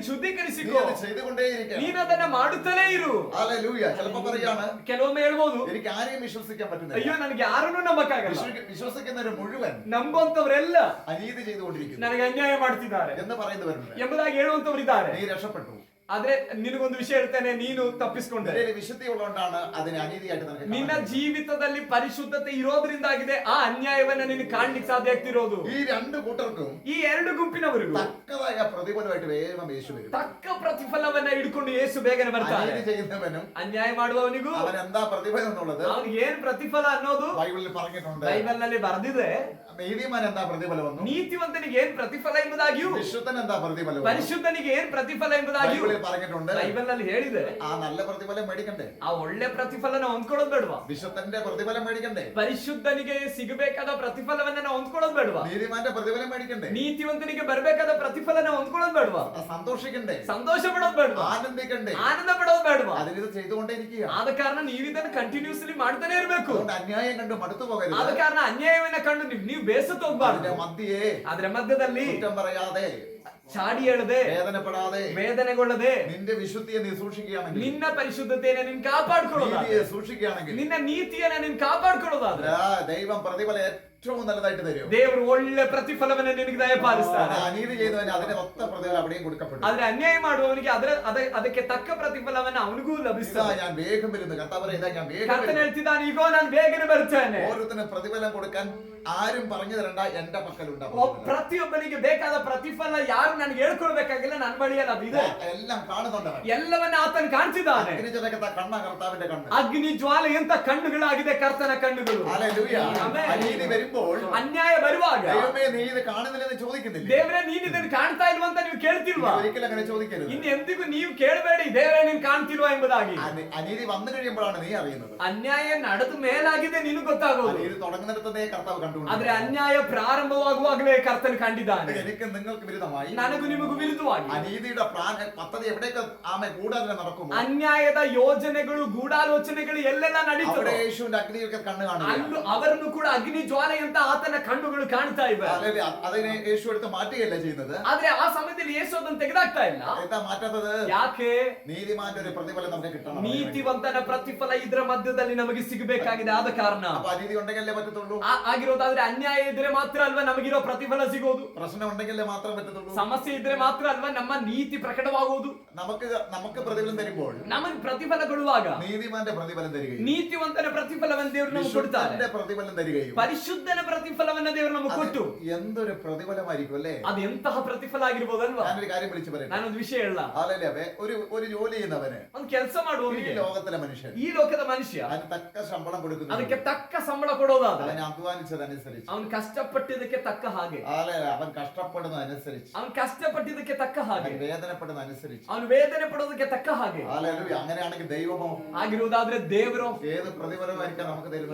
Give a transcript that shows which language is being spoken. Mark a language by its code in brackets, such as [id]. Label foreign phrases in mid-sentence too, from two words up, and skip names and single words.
[ml] നീ അത് ചെയ്തുകൊണ്ടേയിരിക്കണം. [kn] ನೀನ್ ಅದನ್ನ ಮಾಡುತ್ತಲೇ ಇರು. [ml] ഹല്ലേലൂയ. ചിലപ്പോ പറയാണ്, [kn] ಕೆಲವೊಮ್ಮೆ ಹೇಳ್ಬೋದು, [ml] എനിക്ക് ആരെയും വിശ്വസിക്കാൻ പറ്റുന്നില്ല. [kn] ಅಯ್ಯೋ ನನಗೆ ಯಾರನ್ನೂ ನಂಬಕ್ಕಾಗಲ್ಲ. [ml] വിശ്വസിക്കുന്നവർ മുഴുവൻ [kn] ನಂಬುವಂತವರೆಲ್ಲ [ml] അനീതി ചെയ്തുകൊണ്ടിരിക്കുന്നു [kn] ನನಗೆ ಅನ್ಯಾಯ ಮಾಡ್ತಿದ್ದಾರೆ [ml] എന്ന് പറയുന്നവരുണ്ട്. [kn] ಎಂಬುದಾಗಿ ಹೇಳುವಂತವರಿದ್ದಾರೆ. [ml] നീ രക്ഷപ്പെട്ടു. [kn] ಆದ್ರೆ ನಿನಗೊಂದು ವಿಷಯ ಹೇಳ್ತೇನೆ, ನೀನು ತಪ್ಪಿಸ್ಕೊಂಡೆ. [ml] നിന്റെ വിശുദ്ധി ഉള്ളതുകൊണ്ടാണ് അതിനെ അനീതിയായിട്ട് നിനക്ക് കാണാൻ [kn] ನಿನ್ನ [ml] കഴിയുന്നത്. [kn] ಜೀವಿತದಲ್ಲಿ ಪರಿಶುದ್ಧತೆ ಇರೋದ್ರಿಂದಾಗಿದೆ ಆ ಅನ್ಯಾಯವನ್ನ ನಿನ್ ಕಾಣ್ಲಿಕ್ಕೆ ಸಾಧ್ಯ ಆಗ್ತಿರೋದು. [ml] ഈ രണ്ട് കൂട്ടർക്കും [kn] ಈ ಎರಡು ಗುಂಪಿನವರಿಗೂ [ml] തക്കതായ പ്രതിഫലമായിട്ട് വേഗം യേശു വരും. [kn] ತಕ್ಕ ಪ್ರತಿಫಲವನ್ನ ಹಿಡ್ಕೊಂಡು ಯೇಸು ಬೇಗನೆ ಬರ್ತಾರೆ. [ml] അനീതി ചെയ്യുന്നവനും [kn] ಅನ್ಯಾಯ ಮಾಡುವವನಿಗೂ [ml] അവൻ എന്താ പ്രതിഫലം എന്നുള്ളത് [kn] ಅವನಿಗೆ ಏನ್ ಪ್ರತಿಫಲ ಅನ್ನೋದು [ml] ബൈബിളിൽ പറഞ്ഞിട്ടുണ്ട്. [kn] ಬೈಬಲ್ ನಲ್ಲಿ ಬರೆದಿದೆ. [ml] നീതിമാൻ എന്താ പ്രതിഫലമെന്നും [kn] ನೀತಿವಂತನಿಗೆ ಏನ್ ಪ್ರತಿಫಲ ಎಂಬುದಾಗಿಯೂ [ml] വിശുദ്ധൻ എന്താ പ്രതിഫലം [kn] ಪರಿಶುದ್ಧನಿಗೆ ಏನ್ ಪ್ರತಿಫಲ ಎಂಬುದಾಗಿಯೂ [ml] ബൈബിളിൽ പറഞ്ഞിട്ടുണ്ട്. [kn] ಬೈಬಲ್ ನಲ್ಲಿ ಹೇಳಿದೆ. [ml] ആ നല്ല പ്രതിഫലം മേടിക്കണ്ടേ? [kn] ಆ ಒಳ್ಳೆ ಪ್ರತಿಫಲನ ಹೊಂದ್ಕೊಳ್ಳೋದು ಬೇಡವಾ? [ml] വിശുദ്ധന്റെ പ്രതിഫലം മേടിക്കണ്ടേ? [kn] ಪರಿಶುದ್ಧನಿಗೆ ಸಿಗಬೇಕಾದ ಪ್ರತಿಫಲವನ್ನ ನಾವು ಹೊಂದ್ಕೊಳ್ಳೋದು ಬೇಡವಾ? [ml] നീതിമാന്റെ പ്രതിഫലം മേടിക്കണ്ടേ? [kn] ನೀತಿವಂತನಿಗೆ ಬರಬೇಕಾದ ಪ್ರತಿಫಲನ ಹೊಂದ್ಕೊಳ್ಳೋದು ಬೇಡವಾ? [ml] സന്തോഷിക്കണ്ടേ? [kn] ಸಂತೋಷ ಪಡೋದು ಬೇಡವಾ? [ml] ആനന്ദിക്കണ്ടേ? [kn] ಆನಂದ ಪಡೋದು ಬೇಡವಾ? [ml] അതിനിത് ചെയ്തുകൊണ്ടേയിരിക്കുക. [kn] ಆದ ಕಾರಣ ನೀವಿದನ್ನು ಕಂಟಿನ್ಯೂಸ್ಲಿ ಮಾಡ್ತಾನೆ ಇರಬೇಕು. [ml] അതുകൊണ്ട് അന്യായം കണ്ട് മടുത്തു പോകരുത്. [kn] ಆದ ಕಾರಣ ಅನ್ಯಾಯವನ್ನ ಕಂಡು ನೀವು ಬೇಸತ್ತು ಹೋಗ್ಬಾರ್ದು. [ml] അതിന്റെ മധ്യേ [kn] ಅದರ ಮಧ್ಯದಲ್ಲಿ [ml] കുറ്റം പറയാതെ, [kn] ಚಾಡಿ ಹೇಳದೆ, [ml] വേദനപ്പെടാതെ, [kn] ವೇದನೆಗೊಳ್ಳದೆ, [ml] നിന്റെ വിശുദ്ധിയെ നീ സൂക്ഷിക്കുകയാണെങ്കിൽ, [kn] ನಿನ್ನ ಪರಿಶುದ್ಧತೆಯನ್ನ ನೀನ್ ಕಾಪಾಡ್ಕೊಳ್ಳೋದಾದ್ರೆ, [ml] നീതിയെ സൂക്ഷിക്കുകയാണെങ്കിൽ, [kn] ನಿನ್ನ ನೀತಿಯನ್ನ ನೀನ್ ಕಾಪಾಡ್ಕೊಳ್ಳೋದಾದ್ರೆ [ml] ദൈവം പ്രതിഫലം ഏറ്റവും നല്ലതായിട്ട് തരും. [kn] ದೇವರು ಒಳ್ಳೆ ಪ್ರತಿಫಲವನ್ನ ನಿನಗೆ ದಯಪಾಲಿಸ್ತಾನೆ. [ml] അനീതി ചെയ്തവന് അതിന്റെ ഒത്ത പ്രതിഫലം അവിടെയും കൊടുക്കപ്പെടും. [kn] ಆದ್ರೆ ಅನ್ಯಾಯ ಮಾಡುವವನಿಗೆ ಅದಕ್ಕೆ ತಕ್ಕ ಪ್ರತಿಫಲವನ್ನ ಅವನಿಗೂ [ml] ഇതാ [kn] ಲಭಿಸ್ತದೆ. [ml] ഞാൻ വേഗം വരുന്നു. കർത്താവേ, ഇതാ ഞാൻ വേഗം [kn] ಕರ್ತನು [ml] വരുന്നു. [kn] ಹೇಳ್ತಿದ್ದಾನೆ, ಈಗೋ ನಾನು ಬೇಗನೆ ಬರ್ತೇನೆ. [ml] ഓരോരുത്തരും പ്രതിഫലം കൊടുക്കാൻ ആരും പറഞ്ഞു തരണ്ട, എന്റെ പക്കലുണ്ടാവും. [kn] ಪ್ರತಿಯೊಬ್ಬನಿಗೆ ಬೇಕಾದ ಪ್ರತಿಫಲ ಯಾರು ನನಗೆ ಹೇಳ್ಕೊಳ್ಬೇಕಾಗಿಲ್ಲ, ನನ್ನ ಬಳಿಯಲ್ಲಿ ಅದಿದೆ. [ml] എല്ലാം കാണുന്നുണ്ടവൻ. [kn] ಎಲ್ಲವನ್ನ ಆತನು ಕಾಣ್ತಿದ್ದಾನೆ. [ml] അഗ്നിജനകത്തെ കണ്ണ കർത്താവിന്റെ കണ്ണ്. [kn] ಅಗ್ನಿ ಜ್ವಾಲೆ ಎಂತ ಕಣ್ಣುಗಳಾಗಿದೆ ಕರ್ತನ ಕಣ್ಣುಗಳು. [ml] ഹല്ലേലൂയ. [kn] ಆಮೆನ್. [ml] അനീതി വരുമ്പോൾ [kn] ಅನ್ಯಾಯ ಬರುವಾಗ [ml] ദൈവമേ നീ ഇത് കാണുന്നില്ലെന്ന് ചോദിക്കുന്നില്ല. [kn] ದೇವರೇ ನೀನ್ ಇದನ್ನು ಕಾಣ್ತಾ ಇಲ್ವಾ ಅಂತ ನೀವು ಕೇಳ್ತಿಲ್ವಾ? [ml] ഒരിക്കലും അങ്ങനെ ചോദിക്കരുത്. [kn] ಇನ್ನು ಎಂದಿಗೂ ನೀವು ಕೇಳಬೇಡಿ, ದೇವರೇ ನೀನ್ ಕಾಣ್ತಿಲ್ವಾ ಎಂಬುದಾಗಿ. [ml] അനീതി വന്നു കഴിയുമ്പോഴാണ് നീ അറിയുന്നത്. [kn] ಅನ್ಯಾಯ ನಡೆದ ಮೇಲಾಗಿದೆ ನಿನಗೆ ಗೊತ್ತಾಗೋದು. [ml] അനീതി തുടങ്ങുന്നിടത്തേ കർത്താവ് കണ്ടുകൊണ്ട്. [kn] ಆದ್ರೆ ಅನ್ಯಾಯ ಪ್ರಾರಂಭವಾಗುವಾಗಲೇ ಕರ್ತನು ಕಂಡಿದ್ದಾನೆ. [ml] എനിക്ക് നിങ്ങൾക്ക് വിരുദ്ധമായി, [kn] ನನಗೂ ನಿಮಗೂ ವಿರುದ್ಧವಾಗಿ [ml] അനീതിയുടെ പദ്ധതി എവിടെയൊക്കെ ആമെ കൂടാതെ നടക്കുമോ, [kn] ಅನ್ಯಾಯದ ಯೋಜನೆಗಳು ಗೂಢಾಲೋಚನೆಗಳು ಎಲ್ಲೆಲ್ಲ [ml] അവിടെ [kn] ನಡೀತವೆ, [ml] യേശുവിന്റെ അഗ്നിയൊക്കെ കണ്ണ് കാണുക. [kn] ಅಲ್ಲೂ ಅವರನ್ನು ಕೂಡ ಅಗ್ನಿ ಜ್ವಾಲೆಯಂತ ಆತನ ಕಣ್ಣುಗಳು ಕಾಣ್ತಾ ಇವೆ. [ml] അതിനെ യേശു എടുത്ത് മാറ്റുകയല്ല ചെയ്യുന്നത്. [kn] ಆದ್ರೆ ಆ ಸಮಯದಲ್ಲಿ ಯೇಸು ಅದನ್ನು ತೆಗೆದಾಕ್ತಾ ಇಲ್ಲ. [ml] എന്താ മാറ്റാത്തത്? [kn] ಯಾಕೆ? [ml] നീതിമാന്റെ ഒരു പ്രതിഫലം നമുക്ക് കിട്ടണം. [kn] ನೀತಿವಂತನ ಪ್ರತಿಫಲ ಇದರ ಮಧ್ಯದಲ್ಲಿ ನಮಗೆ ಸಿಗಬೇಕಾಗಿದೆ. ಆದ ಕಾರಣ [ml] അപ്പൊ അനീതി ഉണ്ടെങ്കിലേ പറ്റത്തുള്ളൂ. [kn] ಆಗಿರೋದಾದ್ರೆ ಅನ್ಯಾಯ ಇದ್ರೆ ಮಾತ್ರ ಅಲ್ವಾ ನಮಗಿರೋ ಪ್ರತಿಫಲ ಸಿಗೋದು. [ml] പ്രശ്നം ഉണ്ടെങ്കിലേ മാത്രം പറ്റത്തുള്ളൂ. [kn] ಸಮಸ್ಯೆ ಇದ್ರೆ ಮಾತ್ರ ಅಲ್ವಾ ನಮ್ಮ ನೀತಿ ಪ್ರಕಟವಾಗುವುದು. [ml] നമുക്ക് പ്രതിഫലം തരുമ്പോൾ, [kn] ನಮಗೆ ಪ್ರತಿಫಲ ಕೊಡುವಾಗ [ml] നീതിമാന്റെ പ്രതിഫലം തരികയും, [kn] ನೀತಿವಂತನ ಪ್ರತಿಫಲವನ್ನು ದೇವರು ನಮಗೆ ಕೊಡ್ತಾರೆ. [ml] വിശുദ്ധന്റെ പ്രതിഫലം തരികയും, [kn] ಪರಿಶುದ್ಧನ ಪ್ರತಿಫಲವನ್ನ ದೇವರು ನಮಗೆ ಕೊಟ್ಟು [ml] എന്തൊരു പ്രതിഫലമായിരിക്കും അല്ലേ? [kn] ಅದು ಎಂತಹ ಪ್ರತಿಫಲ ಆಗಿರ್ಬೋದಲ್ವಾ? [ml] ഞാനൊരു കാര്യം വിളിച്ചു പറയാം. [kn] ನಾನೊಂದು ವಿಷಯ ಹೇಳ. [ml] ഒരു ജോലി ചെയ്യുന്നവന്, [kn] ಒಂದು ಕೆಲಸ [ml] ഈ [kn] ಮಾಡುವವನಿಗೆ, [ml] ലോകത്തിലെ മനുഷ്യൻ, [kn] ಈ ಲೋಕದ ಮನುಷ್ಯ [ml] അതിന് തക്ക ശമ്പളം കൊടുക്കുന്നു. [kn] ಅದಕ್ಕೆ ತಕ್ಕ ಸಂಬಳ ಕೊಡೋದಾದ್ರೆ [ml] അവൻ അധ്വാനിച്ചതനുസരിച്ച്, [kn] ಅವನು ಕಷ್ಟಪಟ್ಟಿದ್ದಕ್ಕೆ ತಕ್ಕ ಹಾಗೆ, [ml] അവൻ കഷ്ടപ്പെടുന്നതനുസരിച്ച്, [kn] ಅವನು ಕಷ್ಟಪಟ್ಟಿದ್ದಕ್ಕೆ ತಕ್ಕ ಹಾಗೆ, [ml] അവൻ വേദനപ്പെടുന്നതനുസരിച്ച്, [kn] ಅವನು ವೇದನೆ ಪಡೋದಕ್ಕೆ ತಕ್ಕ ಹಾಗೆ [ml] അങ്ങനെയാണെങ്കിൽ ദൈവമോ [kn] ಆಗಿರುವುದಾದ್ರೆ ದೇವರು [ml] ഏത് പ്രതിഫലമായിരിക്കാം നമുക്ക് തരുന്നത്?